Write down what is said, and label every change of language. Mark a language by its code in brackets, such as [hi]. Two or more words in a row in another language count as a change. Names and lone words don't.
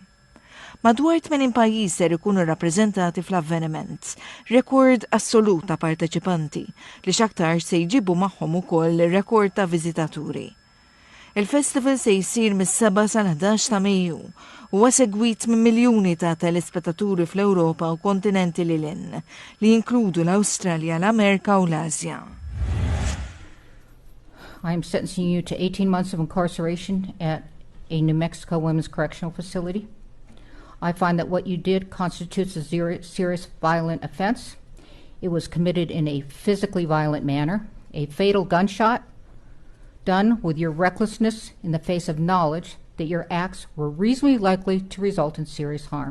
[mt] Madwar 80 pajjiż ser ikunu rappreżentati fl-avveniment, rekord assolut ta' parteċipanti li x'aktar se jġibu magħhom ukoll rekord ta' viżitaturi. Il-festival se jsir mis-7 sal-11 ta' Mejju huwa segwit minn miljuni ta' telespettaturi fl-Ewropa u kontinenti lilin li jinkludu l-Awstralja, l-Amerika u l-Asja. [en] I am sentencing you to 18 months of incarceration at a New Mexico women's correctional facility. I find that what you did constitutes a serious violent offense. It was committed in a physically violent manner, a fatal gunshot, done with your recklessness in the face of knowledge that your acts were reasonably likely to result in serious harm.